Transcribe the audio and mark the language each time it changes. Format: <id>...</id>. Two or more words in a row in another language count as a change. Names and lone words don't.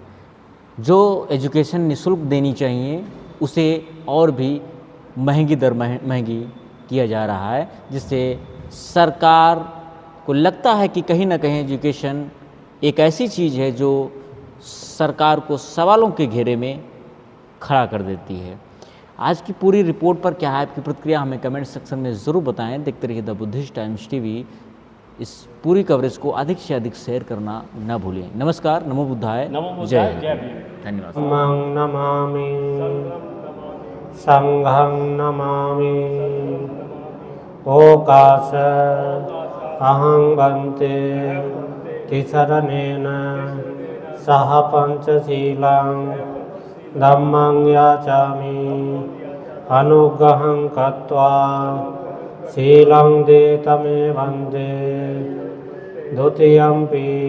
<hi>जो एजुकेशन निःशुल्क देनी चाहिए उसे और भी महंगी किया जा रहा है, जिससे सरकार को लगता है कि कहीं ना कहीं एजुकेशन एक ऐसी चीज़ है जो सरकार को सवालों के घेरे में खड़ा कर देती है। आज की पूरी रिपोर्ट पर क्या है आपकी प्रतिक्रिया, हमें कमेंट सेक्शन में ज़रूर बताएं। देखते रहिए द बुद्धिस्ट टाइम्स टीवी। इस पूरी कवरेज को अधिक से अधिक शेयर करना न भूलें। नमस्कार,</hi> <pi>नमो बुद्धाय,</pi> <hi>जय हिंद, धन्यवाद।</hi> <pi>नमामि संघं नमामि ओकाश अहं वन्दे तिसरणेन सह पंचशीलं धम्मं याचामि अनुग्रहं कृत्वा शीलं देतमे वन्दे द्वितीयंपि</pi>